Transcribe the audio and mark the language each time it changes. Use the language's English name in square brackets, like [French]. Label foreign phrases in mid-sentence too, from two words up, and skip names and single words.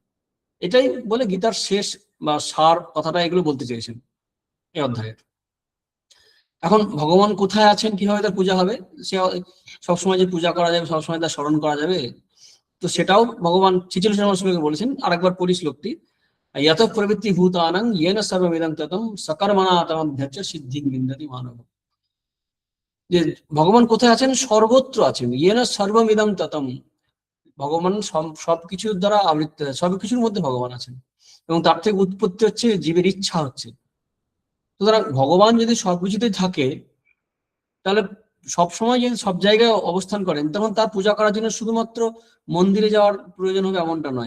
[Bangla] এটাই বলে গীতার শেষ বা সার কথাটা এগুলো বলতে চেয়েছেন এই অধ্যায়ে। এখন ভগবান কোথায় আছেন, কিভাবে তার পূজা হবে, সে সবসময় যে পূজা করা যাবে, সবসময় তার স্মরণ করা যাবে, তো সেটাও ভগবান 46 নম্বর শ্লোকে বলেছেন। আরেকবার পড়ি শ্লোকটি। [Sanskrit] यत प्रवृत्ति भूतानां येन सर्वमिदं ततं सकर्मणा तमभ्यर्च्य সিদ্ধিং বিন্দতি মানব। [Bangla] যে ভগবান কোথায় আছেন? সর্বত্র আছেন। [Sanskrit] ইয়েন সর্বমিদং ততম, [Bangla] ভগবান সবকিছুর দ্বারা আবৃত্ত, সবকিছুর মধ্যে ভগবান আছেন, এবং তার থেকে উৎপত্তি হচ্ছে জীবের ইচ্ছা হচ্ছে। সুতরাং ভগবান যদি সবকিছুতে থাকে, তাহলে সবসময় যদি সব জায়গায় অবস্থান করেন, তখন তার পূজা করার জন্য শুধুমাত্র মন্দিরে যাওয়ার প্রয়োজন হবে এমনটা নয়।